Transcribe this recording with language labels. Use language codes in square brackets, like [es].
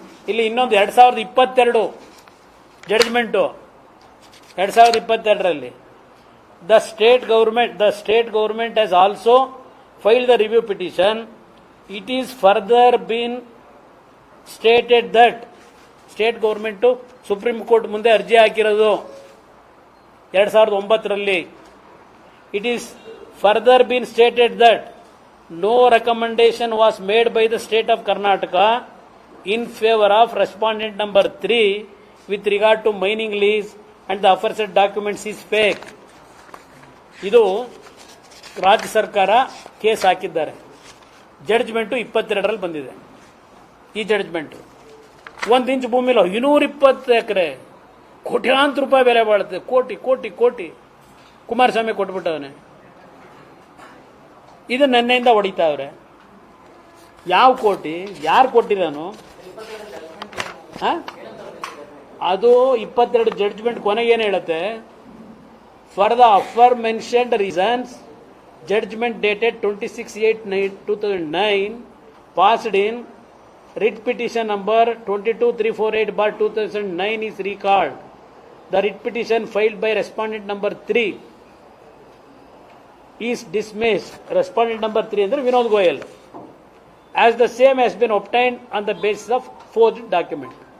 [kn] ಇಲ್ಲಿ ಇನ್ನೊಂದು 2022 judgement 2022ರಲ್ಲಿ [en] The state government has also filed the review petition. It is further been stated that [kn] state government supreme court ಮುಂದೆ ಅರ್ಜಿ ಹಾಕಿರೋದು 2009ರಲ್ಲಿ. [en] It is further been stated that no recommendation was made by the state of Karnataka in favor of respondent number 3 with regard to mining lease and the aforesaid documents is fake. [kn] ಇದು ರಾಜ್ಯ ಸರ್ಕಾರ case ಹಾಕಿದ್ದಾರೆ. Judgement 22ರಲ್ಲಿ ಬಂದಿದೆ. ಈ judgement 1 inch ಭೂಮಿలో 220 ಎಕರೆ ಕೋಟ್ಯಾಂತರ ರೂಪಾಯಿ ಬೆಲೆ ಬಾಳುತ್ತೆ. ಕೋಟಿ ಕೋಟಿ ಕೋಟಿ ಕುಮಾರಸ್ವಾಮಿ ಕೊಟ್ಬಿಟ್ಟವನೆ. ಇದು ನೆನ್ನೆಯಿಂದ ಹೊಡಿತಾವ್ರೆ. ಯಾವ ಕೋಟಿ ಯಾರು ಕೊಟ್ಟಿರೋನು? ಅದು 22 ಜಡ್ಜ್ಮೆಂಟ್ ಕೊನೆಗೆ ಏನು ಹೇಳುತ್ತೆ? [en] For the aforementioned reasons judgment dated 26/8/2009 passed in writ petition number 22348/2009 is recalled. The writ petition filed by respondent number 3 is dismissed. Respondent number 3 ಅಂದ್ರೆ Vinod Goyal. As the same has been obtained on the basis of forged document.